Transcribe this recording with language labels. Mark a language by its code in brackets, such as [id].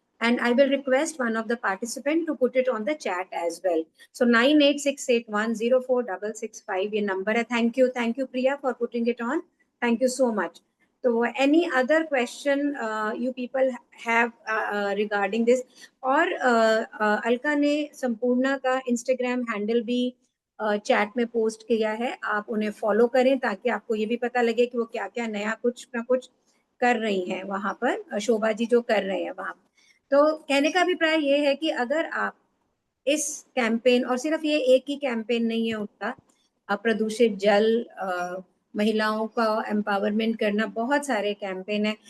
[en] and I will request one of the participant to put it on the chat as well. So 9868104665 [hi] ये number है. [en] Thank you Priya for putting it on. Thank you so much. So any other question you people have regarding this? [hi] और अलका ने संपूर्णा का Instagram handle भी chat में post किया है, आप उन्हें फॉलो करें ताकि आपको ये भी पता लगे कि वो क्या क्या नया कुछ ना कुछ कर रही हैं वहां पर, शोभा जी जो कर रहे हैं वहां। तो कहने का अभिप्राय ये है कि अगर आप इस कैंपेन, और सिर्फ ये एक ही कैंपेन नहीं है उनका, प्रदूषित जल, महिलाओं का एम्पावरमेंट करना, बहुत सारे कैंपेन है।